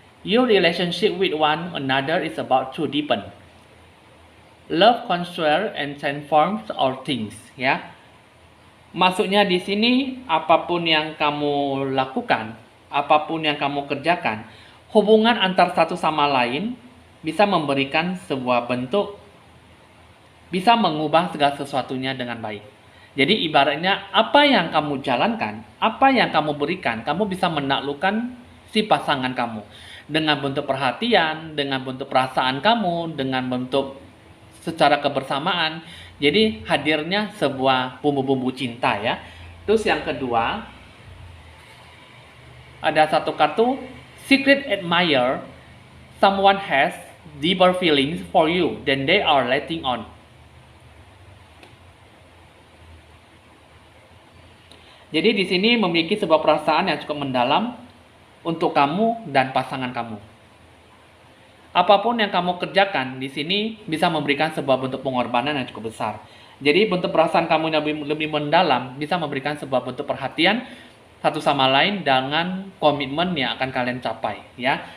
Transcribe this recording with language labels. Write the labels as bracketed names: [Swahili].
[English] Your relationship with one another is about to deepen. Love conquers and transforms all things. [Indonesian] Ya, maksudnya di sini apapun yang kamu lakukan, apapun yang kamu kerjakan, hubungan antar satu sama lain bisa memberikan sebuah bentuk, bisa mengubah segala sesuatunya dengan baik. Jadi ibaratnya apa yang kamu jalankan, apa yang kamu berikan, kamu bisa menaklukkan si pasangan kamu dengan bentuk perhatian, dengan bentuk perasaan kamu, dengan bentuk secara kebersamaan. Jadi hadirnya sebuah bumbu-bumbu cinta ya. Terus yang kedua, ada satu kartu secret admirer. [English] Someone has deeper feelings for you than they are letting on. [Indonesian] Jadi di sini memiliki sebuah perasaan yang cukup mendalam untuk kamu dan pasangan kamu. Apapun yang kamu kerjakan di sini bisa memberikan sebuah bentuk pengorbanan yang cukup besar. Jadi bentuk perasaan kamu yang lebih mendalam bisa memberikan sebuah bentuk perhatian satu sama lain dengan komitmen yang akan kalian capai ya.